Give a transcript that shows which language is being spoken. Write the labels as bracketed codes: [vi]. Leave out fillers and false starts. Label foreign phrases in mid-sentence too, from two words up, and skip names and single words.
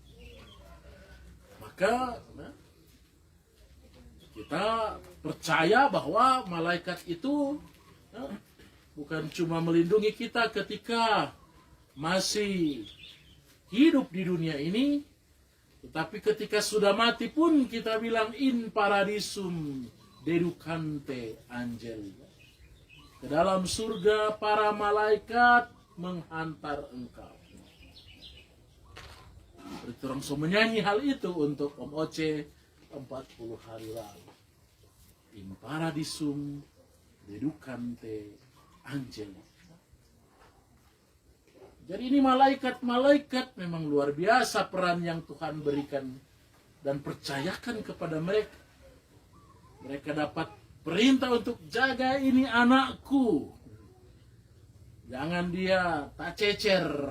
[id] Maka kita percaya bahwa malaikat itu bukan cuma melindungi kita ketika masih hidup di dunia ini, tetapi ketika sudah mati pun kita bilang [la] in paradisum deducante angeli. [id] Ke dalam surga para malaikat menghantar engkau. Berarti orang so menyanyi hal itu untuk Om Oce 40 hari lalu. [la] In paradisum deducante angeli. [id] Jadi ini malaikat-malaikat memang luar biasa peran yang Tuhan berikan dan percayakan kepada mereka. Mereka dapat perintah untuk jaga ini anakku. Jangan dia tak cecer.